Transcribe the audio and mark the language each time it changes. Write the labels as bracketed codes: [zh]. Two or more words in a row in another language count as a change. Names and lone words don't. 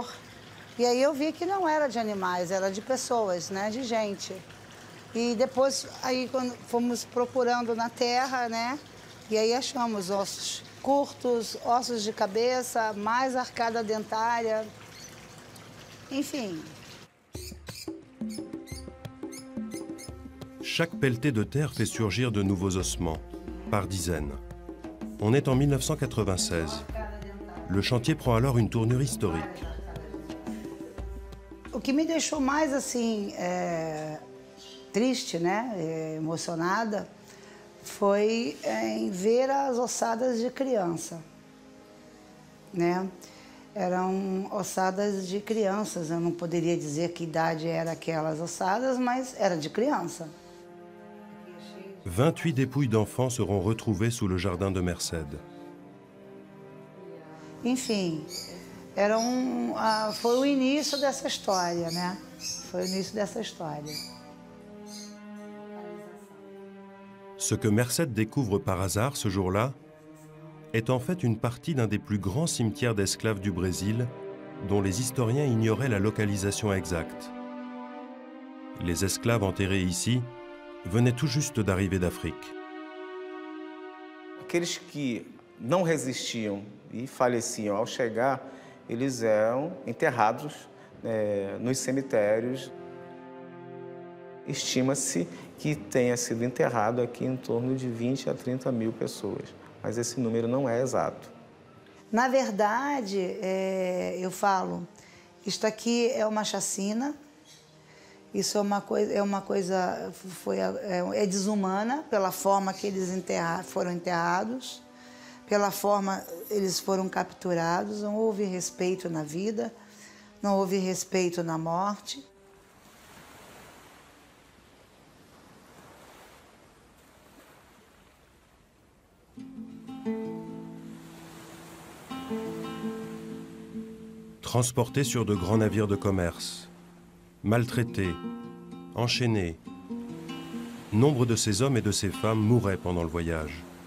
[pt] E aí eu vi que não era de animais, era de pessoas, né, de gente. E depois, aí quando fomos procurando na terra, né, e aí achamos ossos curtos, ossos de cabeça, mais arcada dentária, enfim. [fr] Chaque pelletée de terre fait surgir de nouveaux ossements, par dizaines. On est en 1996. Le chantier prend alors une tournure historique. [pt] O que me deixou mais, assim, triste, né, emocionada, foi em ver as ossadas de criança, né? Eram ossadas de crianças, eu não poderia dizer que idade era aquelas ossadas, mas era de criança. [fr] 28 dépouilles d'enfants seront retrouvées sous le jardin de Merced. [pt] Enfim, foi o início dessa história, né? Foi o início dessa história. [fr] Ce que Merced découvre par hasard ce jour-là est en fait une partie d'un des plus grands cimetières d'esclaves du Brésil, dont les historiens ignoraient la localisation exacte. Les esclaves enterrés ici venaient tout juste d'arriver d'Afrique. [pt] Aqueles que não resistiam e faleciam ao chegar, eles eram enterrados nos cemitérios. Estima-se que tenha sido enterrado aqui em torno de 20 a 30 mil pessoas, mas esse número não é exato. Na verdade, eu falo, Isto aqui é uma chacina. Isso é desumana pela forma que eles foram enterrados, pela forma eles foram capturados. Não houve respeito na vida, não houve respeito na morte. [fr] Transportés sur de grands navires de commerce, maltraités, enchaînés, nombre de ces hommes et de ces femmes mouraient pendant le voyage.